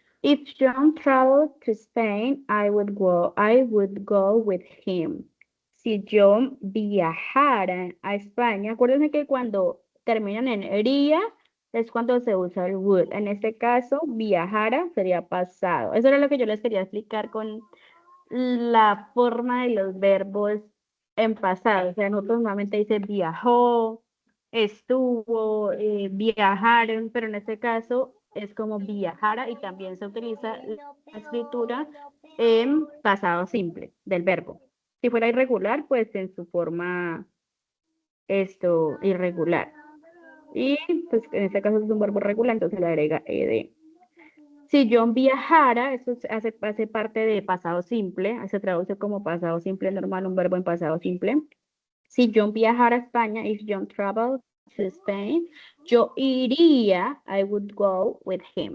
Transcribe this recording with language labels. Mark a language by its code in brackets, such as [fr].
[en] If John traveled to Spain, I would go with him. [es] si yo viajara a España, acuérdense que cuando terminan en iría es cuando se usa el would. En este caso, viajara sería pasado. Eso era lo que yo les quería explicar con la forma de los verbos en pasado. O sea, nosotros normalmente dice viajó, estuvo, viajaron, pero en este caso es como viajara y también se utiliza la escritura en pasado simple del verbo. Si fuera irregular, pues en su forma irregular. Y pues en este caso es un verbo regular, entonces le agrega ed. Si yo viajara, eso hace parte de pasado simple, se traduce como pasado simple normal, un verbo en pasado simple. Si John viajara a España, [en] if John traveled to Spain, [es] yo iría, [en] I would go with him.